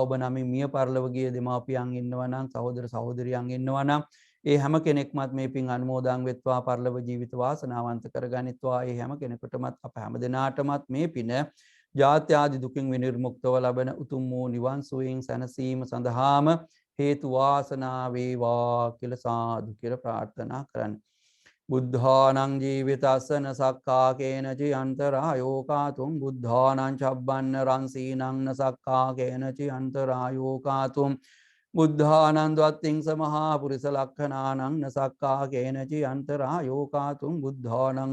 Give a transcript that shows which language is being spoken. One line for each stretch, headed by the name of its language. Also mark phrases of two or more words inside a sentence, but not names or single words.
Sinhala: ඔබ නමින් මිය පරලොව ගිය දෙමාපියන් ඉන්නවා නම් සහෝදර සහෝදරියන් ඉන්නවා නම් ඒ හැම කෙනෙක්මත් මේ පින් අනුමෝදන් වෙත්වා. පරලොව ජීවිත වාසනාවන්ත කරගනිත්වා. ඒ හැම කෙනෙකුටමත් අප හැම දෙනාටමත් මේ පින ජාත්‍ය ආදී දුකින් විනිර්මුක්තව ලබන උතුම් වූ නිවන් සුවයෙන් සැනසීම සඳහාම හේතු වාසනා වේවා කියලා සාදු කියලා ප්‍රාර්ථනා කරන්න.
Pali: බුද්ධානං ජීවිතස්සන සක්කා කේනචි අන්තරායෝ කාතුම් බුද්ධානං චබ්බන්න රංසීනං නසක්කා කේනචි අන්තරායෝ කාතුම් බුද්ධානං ද්වත්තිං සමහා පුරිස ලක්ඛනානං නසක්කා කේනචි අන්තරායෝ කාතුම් බුද්ධානං